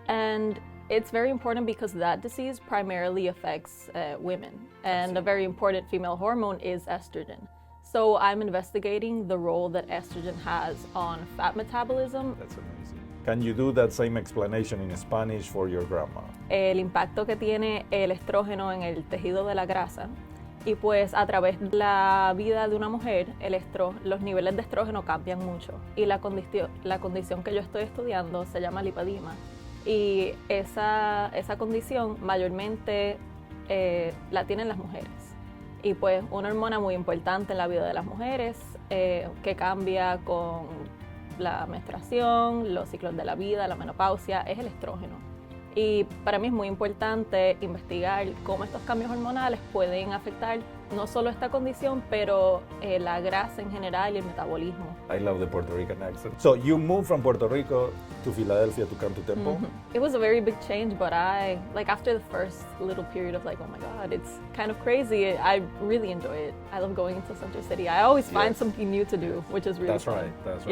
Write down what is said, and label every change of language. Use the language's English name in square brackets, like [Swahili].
[English] And it's very important because that disease primarily affects women, and a very important female hormone is estrogen. So I'm investigating the role that estrogen has on fat metabolism. That's amazing. Can you do that same explanation in Spanish for your grandma? [Spanish] El impacto que tiene el estrógeno en el tejido de la grasa. Y pues a través de la vida de una mujer, los niveles de estrógeno cambian mucho. Y la condición que yo estoy estudiando se llama lipedema. Y esa condición mayormente la tienen las mujeres. Y pues una hormona muy importante en la vida de las mujeres que cambia con la menstruación, los ciclos de la vida, la menopausia, es el estrógeno. Y para mí es muy importante investigar cómo estos cambios hormonales pueden afectar no solo esta condición, pero la grasa en general y el metabolismo. [English] I love the Puerto Rican accent. So you moved from Puerto Rico to Philadelphia to come to Temple? It was a very big change, but after the first little period of like, oh my God, it's kind of crazy, I really enjoy it. I love going into Center City. I always find something new to do, which is really fun. That's right.